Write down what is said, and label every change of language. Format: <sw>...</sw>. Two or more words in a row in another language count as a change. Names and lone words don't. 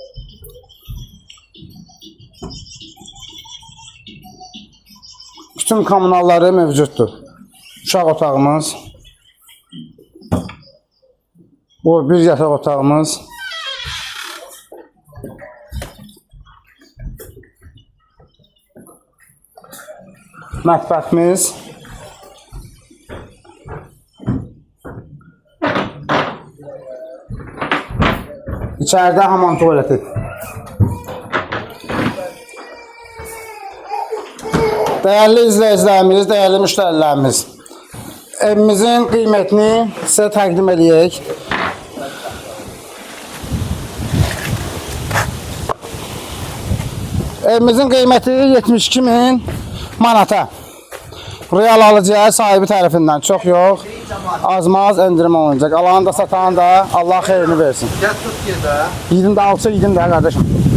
<az>Bütün kommunalları mövcuddur. Uşaq otağımız. Bu bir yataq otağımız. Mətbəximiz.</az> <tr>İçeride hamam tuvaleti. Değerli izleyicilerimiz, değerli müşterilerimiz, evimizin kıymetini size takdim edeyik. Evimizin kıymeti 72.000 manata.</tr> <az>Real alıcıya sahibi tərəfindən çox yox, azmaz endirim olunacaq. Alanı da satan da Allah xeyrini versin.</az> <tr>Gel tut gel de. Yedim de alça yedim de kardeşim.</tr>